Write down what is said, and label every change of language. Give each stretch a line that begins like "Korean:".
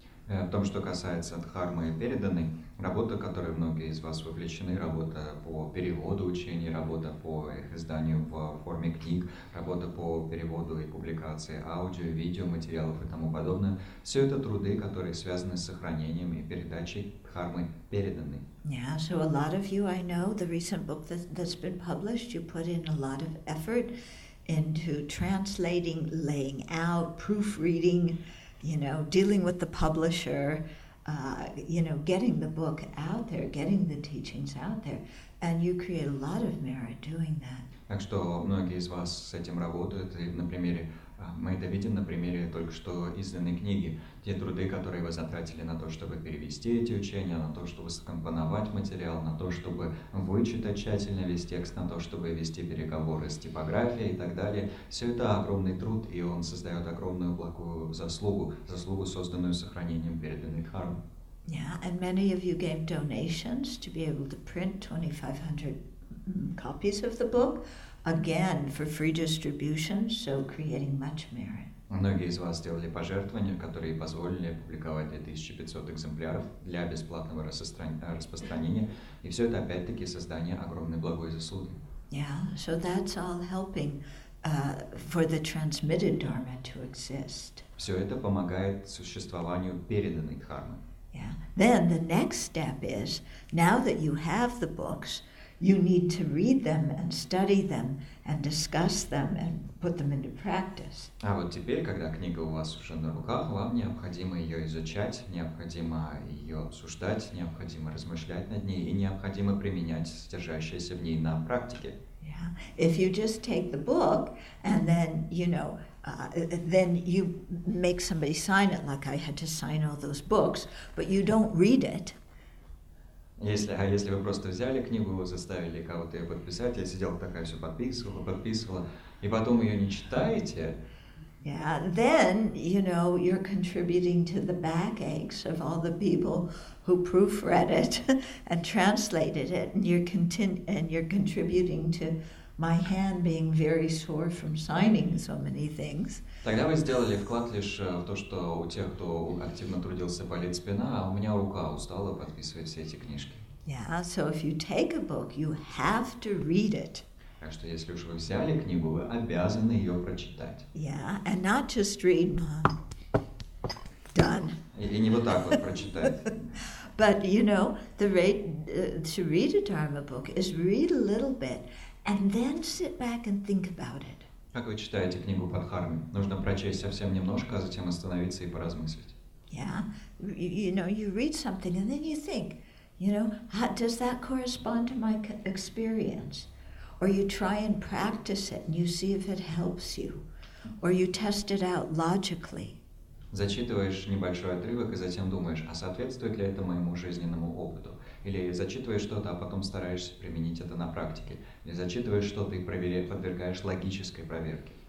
Russian: В том, что касается дхармы переданной, работа, в которой многие из вас вовлечены, работа по переводу учений, работа по их изданию в форме книг, работа по переводу и публикации аудио, видео, материалов и тому подобное, все это труды, которые связаны с сохранением и передачей дхармы переданной.
English: Yeah, so a lot of you, I know, the recent book that's been published, you put in a lot of effort into translating, laying out, proofreading, dealing with the publisher, getting the book out there, getting the teachings out there, and you create a lot of merit doing that.
Russian: Так что многие из вас с этим работают, и мы это видим на примере только что изданной книги. Те труды, которые вы затратили на то, чтобы перевести эти учения, на то, чтобы скомпоновать материал, на то, чтобы вычитать тщательно весь текст, на то, чтобы вести переговоры с типографией и так далее. Все это огромный труд, и он создает огромную благую заслугу, созданную сохранением переданной дхармы.
English: Yeah, and many of you gave donations to be able to print 2,500 copies of the book, again for free distribution, so creating much merit.
Russian: Многие из вас сделали пожертвования, которые позволили публиковать 2500 экземпляров для бесплатного распространения, и все это опять-таки создание огромной благой заслуги.
English: Yeah, so that's all helping for the transmitted dharma to exist.
Russian: Все это помогает существованию переданной дхармы.
English: Yeah. Then the next step is, now that you have the books, you need to read them and study them and discuss them and put them into practice.
Russian: А вот теперь, когда книга у вас уже на руках, вам необходимо ее изучать, необходимо ее обсуждать, необходимо размышлять над ней и необходимо применять содержащееся в ней на практике.
English: Yeah. If you just take the book and then, then you make somebody sign it, like I had to sign all those books, but you don't read it.
Russian: Если вы просто взяли книгу, заставили кого-то ее подписать, я сидела такая все подписывала, и потом ее не читаете,
English: Yeah, then, you're contributing to the backaches of all the people who proofread it and translated it, and you're contributing to my hand being very sore from signing so many things.
Russian: Тогда вы сделали вклад лишь в то, что у тех, кто активно трудился, болит спина, а у меня рука устала подписывать все эти книжки.
English: Yeah, so if you take a book, you have to read it.
Russian: Так что если уж вы взяли книгу, вы обязаны ее прочитать.
English: Yeah, and not just read, done.
Russian: И не вот так вот прочитать.
English: But the way to read a Dharma book is read a little bit and then sit back and think about it.
Russian: Как вы читаете книгу по дхарме? Нужно прочесть совсем немножко, а затем остановиться и поразмыслить.
English: Yeah, you read something and then you think, how does that correspond to my experience? Or you try and practice it and you see if it helps you. Or you test it out logically.
Russian: Зачитываешь небольшой отрывок и затем думаешь, а соответствует ли это моему жизненному опыту? Или зачитываешь что-то, а потом стараешься применить это на практике? Или зачитываешь что-то и подвергаешь логической проверке?